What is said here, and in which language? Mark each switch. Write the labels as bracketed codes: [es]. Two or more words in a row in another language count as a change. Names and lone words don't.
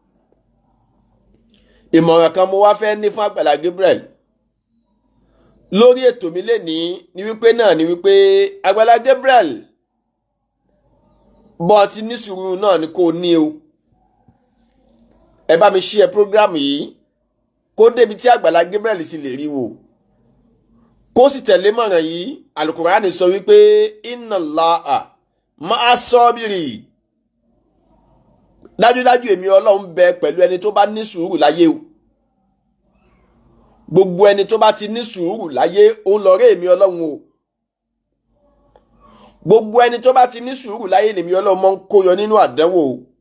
[yo] Ìmọ̀ràn kan mo wá fẹ́ ní fún Àgbàlá Gabriel lórí ètò mi lénìí ni wípé Àgbàlá Gabriel bọ́ ti ní sùúrù náà ni kò ní o. Ẹ bá mi [en] share program [yo] yìí kó débi tí Àgbàlá Gabriel sì lè rí wò kó sì tẹ̀lé mọ̀ràn yìí. Al-Qur'ani sọ wípé [ar] إن الله مع الصابرين [yo] dájúdájú èmi Ọlọ́run bẹ pẹ̀lú ẹni tó bá ní sùúrù láyé o. Gbogbo ẹni tó bá ti ní sùúrù láyé òun lọ̀rẹ́ èmi Ọlọ́run o. Gbogbo ẹni tó bá ti ní sùúrù láyé lèmi Ọlọ́run mọ́ ń kó yọ nínú àdánwò o.